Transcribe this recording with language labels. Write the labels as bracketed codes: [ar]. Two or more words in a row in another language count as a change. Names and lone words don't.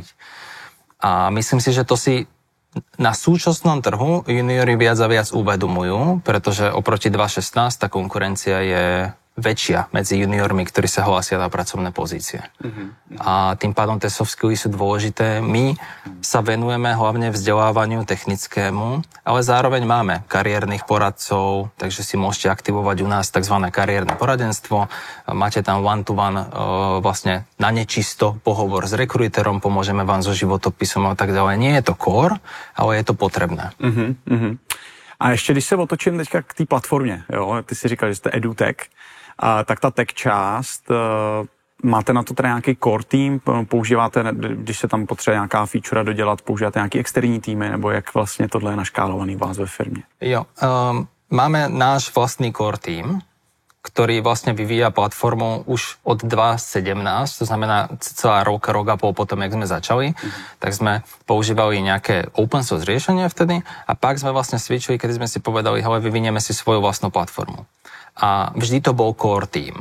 [sk] A myslím si, že to si na súčasnom trhu juniori viac a viac uvedomujú, pretože oproti 2016 tá konkurencia je väčšia medzi juniormi, ktorí sa hlásia na pracovné pozície. A tým pádom tie soft skilly sú dôležité. My sa venujeme hlavne vzdelávaniu technickému, ale zároveň máme kariérnych poradcov, takže si môžete aktivovať u nás tzv. Kariérne poradenstvo. Máte tam [en] one-to-one [sk] vlastne na nečisto pohovor s rekruiterom, pomôžeme vám so životopisom a tak ďalej. Nie je to core, ale je to potrebné. [cs] A ještě když se otočím teďka k té platformě, jo, ty si říkal, že jste edutech, tak ta tech část, máte na to teda nějaký core tým, používáte, když se tam potřebuje nějaká feature dodělat, používáte nějaký externí týmy, nebo jak vlastně tohle je naškálovaný u vás ve firmě? [sk] Jo, máme náš vlastný core tým, ktorý vlastne vyvíja platformu už od 2017, to znamená celá rok a pol potom, jak sme začali, tak sme používali nejaké [en] open source [sk] riešenia vtedy a pak sme vlastne switchili, keď sme si povedali, hele, vyvinieme si svoju vlastnú platformu. A vždy to bol [en] core team.